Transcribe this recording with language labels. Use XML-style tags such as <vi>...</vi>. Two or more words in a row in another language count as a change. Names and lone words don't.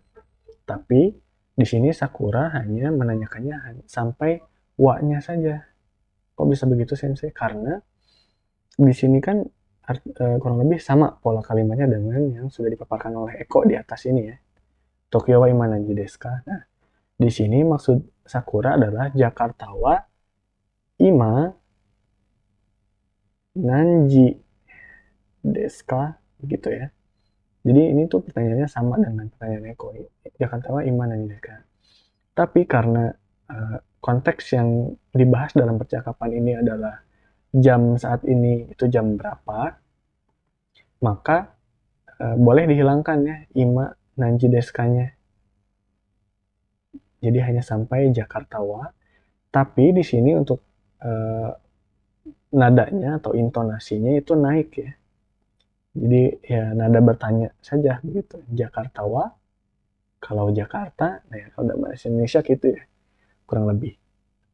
<id>Tapi di sini Sakura hanya menanyakannya sampai wa-nya saja. Kok bisa begitu sensei? Karena di sini kan kurang lebih sama pola kalimatnya dengan yang sudah dipaparkan oleh Eko di atas ini ya.</id> <ja>東京は今何時ですか?</ja> <id>Nah, di sini maksud Sakura adalah</id> <ja>ジャカルタは今何時ですか?</ja> <id>Gitu ya. Jadi ini tuh pertanyaannya sama dengan pertanyaan Eko.</id> <ja>ジャカルタは今何時ですか?</ja> <id>Tapi karena konteks yang dibahas dalam percakapan ini adalah jam saat ini itu jam berapa, maka boleh dihilangkan ya</id> <ja>今何時ですか-nya.</ja> <id>Jadi hanya sampai Jakarta wa. Tapi di sini untuk nadanya atau intonasinya itu naik ya. Jadi ya nada bertanya saja begitu. Jakarta wa, kalau Jakarta, nah ya, kalau dalam bahasa Indonesia gitu ya, kurang lebih.</id>